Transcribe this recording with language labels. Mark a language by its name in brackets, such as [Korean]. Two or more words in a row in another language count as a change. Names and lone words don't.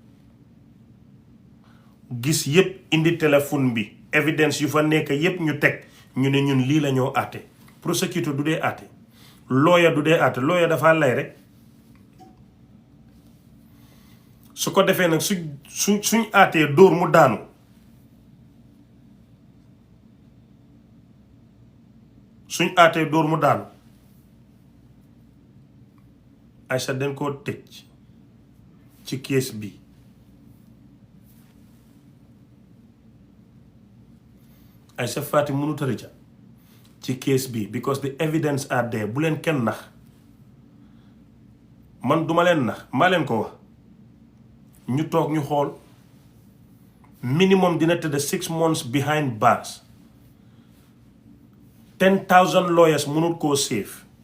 [Wolof] gis yépp indi téléphone bi evidence yu fa nekk yépp ñu teg ñu ne ñun lii la ñoo àtte prosecutor du dee àtte lawyer du dee àtte lawyer dafa lay rek su ko defee nag suñ àttee dóor mu daanu suñ àttee dóor mu daanu Aïcha dañ koo tëj ci case bi Isha Faaty mënut a rëcca ci case bi [English] because the evidence are there [Wolof] bu leen kenn nax man duma leen nax maa leen ko wax ñu toog ñu xool minimum dina tëdd [English] 6 months behind bars 10,000 lawyers [Wolof] mënut koo save